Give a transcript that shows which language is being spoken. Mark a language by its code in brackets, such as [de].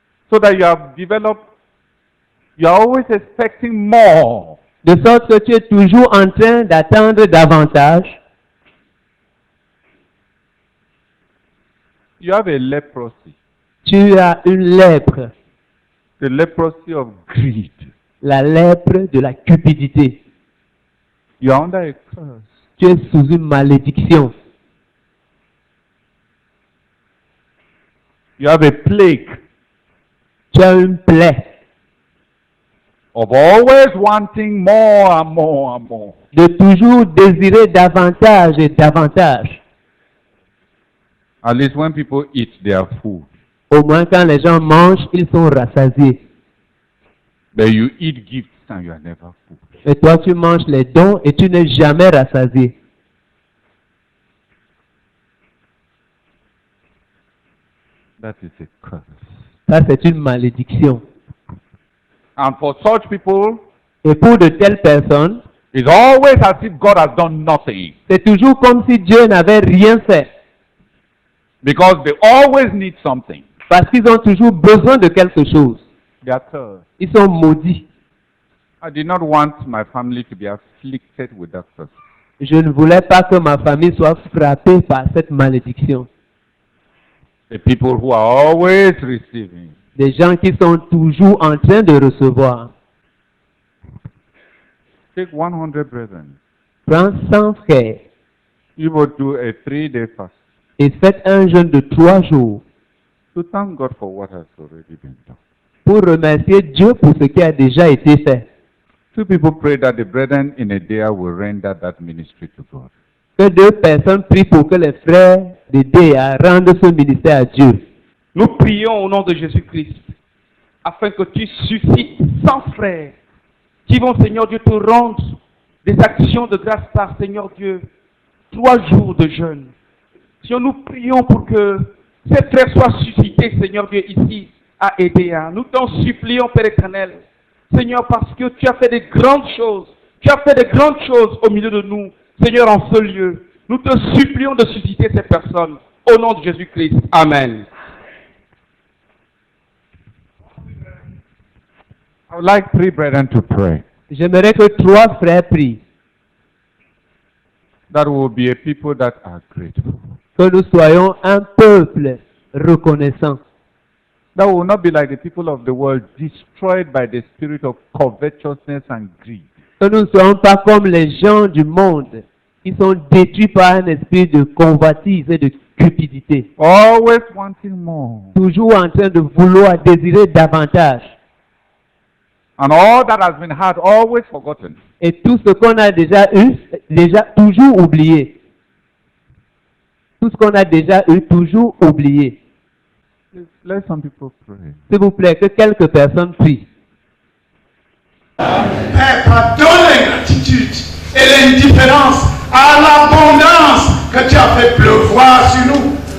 [en] so that you have developed, you are always expecting more. [fr] de sorte que tu es toujours en train d'attendre davantage. [en] You have a leprosy. [fr] Tu as une lèpre, [en] The leprosy of greed. [fr] la lèpre de la cupidité. [en] You are under a curse. [fr] Tu es sous une malédiction. [en] You have a plague [fr] Tu as une plaie [en] of always wanting more and more and more. [fr] de toujours désirer davantage et davantage. [en] At least when people eat their food, [fr] Au moins quand les gens mangent, ils sont rassasiés. [en] but you eat gifts and you are never full. [fr] Et toi, tu manges les dons et tu n'es jamais rassasié. [en] That is a curse. [fr] Ça, c'est une malédiction. [en] And for such people, [fr] Et pour de telles personnes, [en] it's always as if God has done nothing. [fr] c'est toujours comme si Dieu n'avait rien fait. [en] Because they always need something. [fr] Parce qu'ils ont toujours besoin de quelque chose. [en] They are cursed. [fr] Ils sont maudits. [en] I did not want my family to be afflicted with that curse. [fr] Je ne voulais pas que ma famille soit frappée par cette malédiction. [en] The people who are always receiving. [fr] Des gens qui sont toujours en train de recevoir. [en] Take 100 brethren. [fr] Prends 100 frères [en] You will do a 3-day fast [fr] et faites un jeûne de 3 jours [en] to thank God for what has already been done. [fr] pour remercier Dieu pour ce qui a déjà été fait. [en] 2 people pray that the brethren in Edea will render that ministry to God. [fr] Que 2 personnes prient pour que les frères de Déa rendent ce ministère à Dieu. Nous prions au nom de Jésus-Christ afin que tu suscites 100 frères qui vont, Seigneur Dieu, te rendre des actions de grâce par, Seigneur Dieu, 3 jours de jeûne. Seigneur, nous prions pour que ces frères soient suscités, Seigneur Dieu, ici à Edea. Nous t'en supplions, Père éternel, Seigneur, parce que tu as fait des grandes choses. Tu as fait des grandes choses au milieu de nous, Seigneur, en ce lieu. Nous te supplions de susciter ces personnes. Au nom de Jésus-Christ. Amen. [en] I would like 3 brethren to pray. [fr] J'aimerais que 3 frères prient. [en] That will be a people that are grateful. [fr] Que nous soyons un peuple reconnaissant. [en] That will not be like the people of the world destroyed by the spirit of covetousness and greed. [fr] Que nous ne soyons pas comme les gens du monde qui sont détruits par un esprit de convoitise et de cupidité. [en] Always wanting more. [fr] Toujours en train de vouloir désirer davantage. [en] And all that has been had, always forgotten. [fr] Et tout ce qu'on a déjà eu, déjà toujours oublié. Tout ce qu'on a déjà eu, toujours oublié. [en] Let some people pray. [fr] S'il vous plaît, que quelques personnes prient. Père, pardonne l'ingratitude et l'indifférence à l'abondance que tu as fait pleuvoir sur nous.